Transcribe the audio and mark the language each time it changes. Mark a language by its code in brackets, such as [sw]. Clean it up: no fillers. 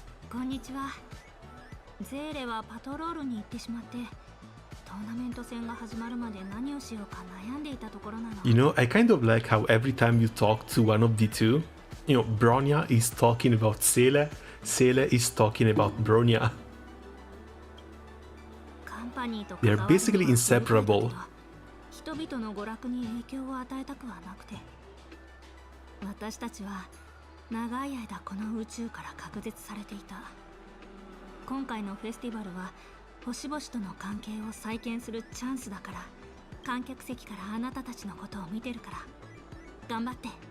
[ja] こんにちは。ゼーレはパトロールに行ってしまって、トーナメント戦が始まるまで何をしようか悩んでいたところなの。 [en] You know, I kind of like how every time you talk to one of the two, you know, Bronya is talking about Sele, Sele is talking about Bronya. [ja] カンパニーと [en] They are basically inseparable. [ja] 人々の娯楽に影響を与えたくはなくて、私たちは長い間この宇宙から隔絶されていた。今回のフェスティバルは星々との関係を再建するチャンスだから、観客席からあなたたちのことを見てるから頑張って。